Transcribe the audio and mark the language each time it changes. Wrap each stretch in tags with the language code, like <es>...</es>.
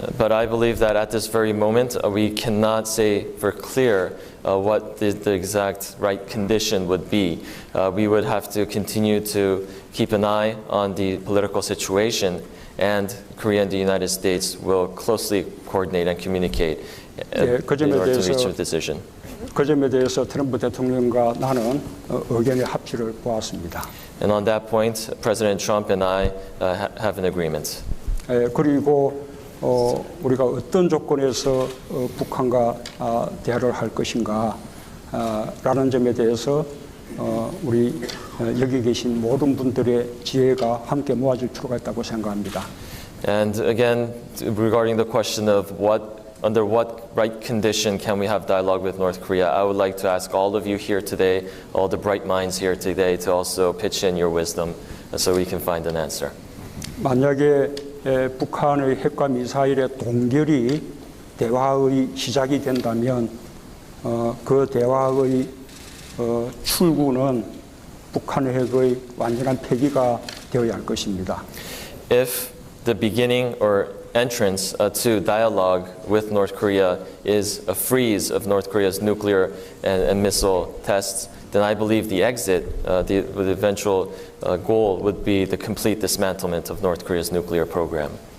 <en>But I believe that at this very moment we cannot say for clear what the exact right condition would be. We would have to continue to keep an eye on the political situation, and Korea and the United States will closely coordinate and communicate in order to reach a decision.</en> <ko>그 점에 대해서 트럼프 대통령과 나는 의견의 합치를 보았습니다.</ko> <en>And on that point, President Trump and I have an agreement.</en> <ko>그리고 우리가 어떤 조건에서 북한과 대화를 할 것인가 라는 점에 대해서 우리 여기 계신 모든 분들의 지혜가 함께 모아질 필요가 있다고 생각합니다.</ko> <en>And again, regarding the question of under what right condition can we have dialogue with North Korea, I would like to ask all of you here today, all the bright minds here today, to also pitch in your wisdom so we can find an answer.</en> <ko>만약에 북한의 핵과 미사일의 동결이 대화의 시작이 된다면 그 대화의 출구는 북한의 핵의 완전한 폐기가 되어야 할 것입니다.</ko> <en>If the beginning or entrance to dialogue with North Korea is a freeze of North Korea's nuclear and missile tests, then I believe the exit, the eventual goal would be the complete dismantlement of North Korea's nuclear program.</en>